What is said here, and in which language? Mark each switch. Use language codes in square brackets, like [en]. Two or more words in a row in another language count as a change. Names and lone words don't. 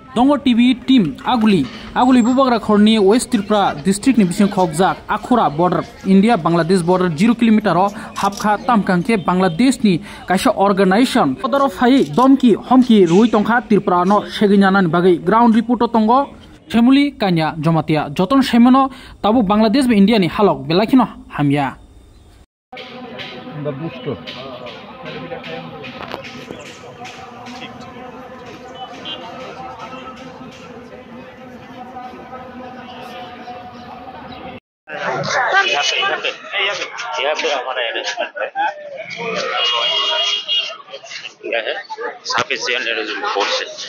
[trp] Dongo TV team Aguli Bubagra Khorni West Tripura district ni bising khokjak Akhura border India Bangladesh border 0 km ro hapkha tamkangke Bangladesh ni kaisa organization odoro phai domki homki rui tongkha Tripura no seginyanan bagai [en] ground report [trp] tongo Family Kanya Jomatia Joton Shemono Tabu Bangladesh be India ni halok belakino hamya [en] the booster [hi] यहाँ पे हमारा अरेंजमेंट है है [en] sufficient arrangement force [hi] से